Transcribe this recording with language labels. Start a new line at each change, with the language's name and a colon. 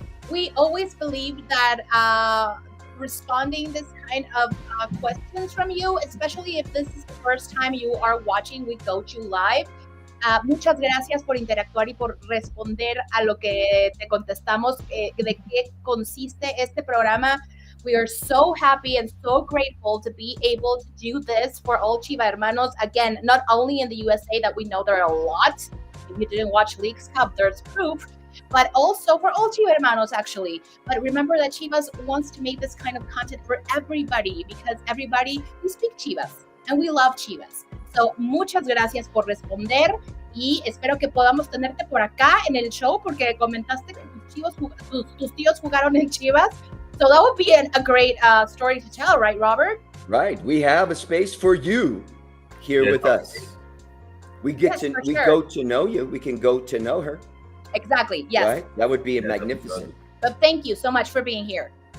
English: We always believe that responding this kind of questions from you, especially if this is the first time you are watching We Coach You Live,
Spanish: Muchas gracias por interactuar y por responder a lo que te contestamos, de qué consiste este programa.
English: We are so happy and so grateful to be able to do this for all Chiva hermanos. Again, not only in the USA, that we know there are a lot. If you didn't watch Leagues Cup, there's proof. But also for all Chiva hermanos, actually. But remember that Chivas wants to make this kind of content for everybody, because everybody, we speak Chivas and we love Chivas.
Spanish: So, muchas gracias por responder y espero que podamos tenerte por acá en el show, porque comentaste que tus tíos jugaron en Chivas.
English: So that would be a great story to tell, right, Robert? Right. We have a space for you here with us. We get go to know you. We can go to know her. Exactly. Yes. Right? That would be magnificent. But thank you so much for being here.